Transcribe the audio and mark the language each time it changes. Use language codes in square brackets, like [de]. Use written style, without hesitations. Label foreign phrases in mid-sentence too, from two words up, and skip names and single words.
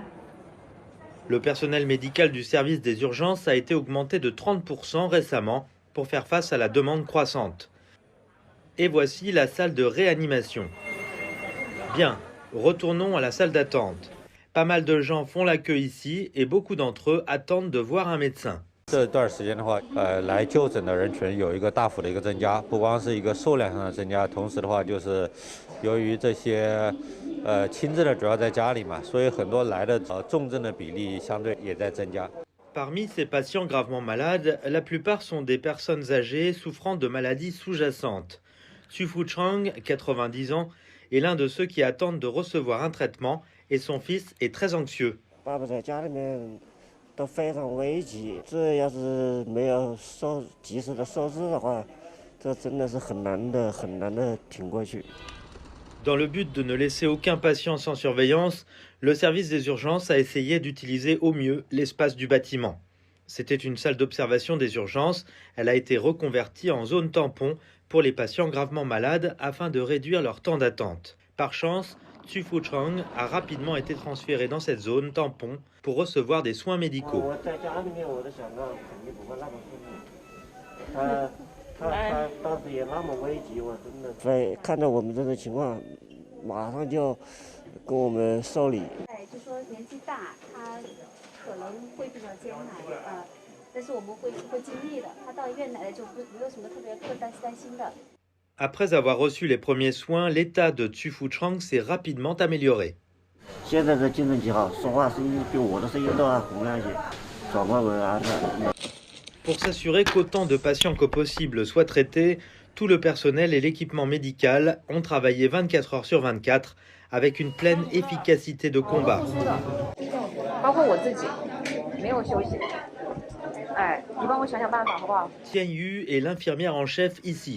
[fr] Le personnel médical du service des urgences a été augmenté de 30% récemment pour faire face à la demande croissante. Et voici la salle de réanimation. Bien, retournons à la salle d'attente. Pas mal de gens font la queue ici et beaucoup d'entre eux attendent de voir un médecin. [zh] 这段时间的话，来就诊的人群有一个大幅的一个增加，不光是一个数量上的增加，同时的话就是由于这些轻症的主要在家里嘛，所以很多来的重症的比例相对也在增加。 [fr] Parmi ces patients gravement malades, la plupart sont des personnes âgées souffrant de maladies sous-jacentes. Xu Fuchang, 90 ans, est l'un de ceux qui attendent de recevoir un traitement et son fils est très anxieux. [zh] 都非常危急，这要是没有及时的收治的话，这真的是很难的挺过去。 [fr] Dans le but de ne laisser aucun patient sans surveillance, le service des urgences a essayé d'utiliser au mieux l'espace du bâtiment. C'était une salle d'observation des urgences. Elle a été reconvertie en zone tampon pour les patients gravement malades afin de réduire leur temps d'attente. Par chance, Xu Fuchang a rapidement été transféré dans cette zone tampon pour recevoir des soins médicaux. [zh] 他当时也那么危急，我真的。所以看到我们这个情况，马上就跟我们受理。就说年纪大，他可能会比较艰难啊，但是我们会尽力的。他到医院来了就没有什么特别担心的。 [fr] Après avoir reçu les premiers soins, l'état de Xu Fuchang s'est rapidement amélioré. [zh] 现在的精神极好，说话声音比我的声音都要洪亮一些，转过文安的。 [fr] Pour s'assurer qu'autant de patients que possible soient traités, tout le personnel et l'équipement médical ont travaillé 24 heures sur 24 avec une pleine efficacité de combat. Tian Yu est l'infirmière en chef ici.